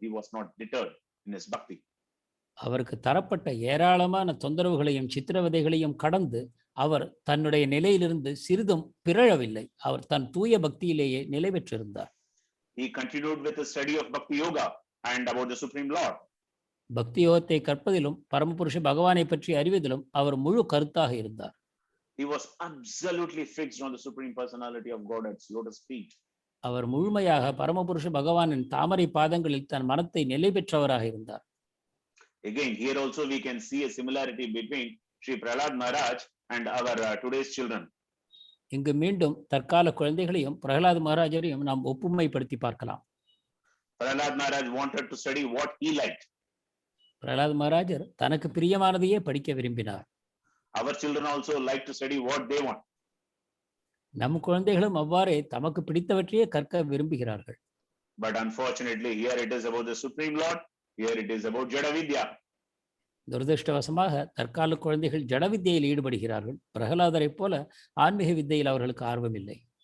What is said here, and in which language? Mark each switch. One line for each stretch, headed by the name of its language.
English: He was not deterred in his bhakti.
Tamil: அவருக்கு தரப்பட்ட ஏராளமான தொந்தரவுகளையும் சித்திரவதைகளையும் கடந்து அவர் தன்னுடைய நிலையிலிருந்து சிறிதும் பிறழவில்லை. அவர் தன் தூய பக்தியிலேயே நிலை பெற்றிருந்தார்.
English: He continued with the study of Bhakti Yoga and about the Supreme Lord.
Tamil: பக்தி யோகத்தை கற்பதிலும் பரமபுருஷ பகவானை பற்றி அறிவதிலும் அவர் முழு கருத்தாக இருந்தார்.
English: He was absolutely fixed on the Supreme Personality of God at lotus feet.
Tamil: அவர் முழுமையாக பரமபுருஷ பகவானின் தாமரை பாதங்களில் தன் மனத்தை நிலை பெற்றவராக இருந்தார்.
English: Again, here also we can see a similarity between Sri Prahlad Maharaj and our today's children.
Tamil: இங்கு மீண்டும் தற்கால குழந்தைகளையும் பிரகலாத் மகாராஜரையும் நாம் ஒப்புமைப்படுத்தி பார்க்கலாம்.
English: Prahlad Maharaj wanted to study what he liked.
Tamil: Pralhad மகாராஜர் தனக்கு பிரியமானதையே படிக்க விரும்பினார்.
English: Our children also like to study what they want.
Tamil: நம் குழந்தைகளும் அவ்வாறே தமக்கு பிடித்தவற்றையே கற்க விரும்புகிறார்கள்.
English: But unfortunately, here it is about the Supreme Lord. Here it is about Jada Vidya.
Tamil: துரதிருஷ்டவசமாக தற்கால குழந்தைகள் ஜட வித்தையில் ஈடுபடுகிறார்கள். பிரகலாதரை போல ஆன்மீக வித்தையில் அவர்களுக்கு ஆர்வம் இல்லை.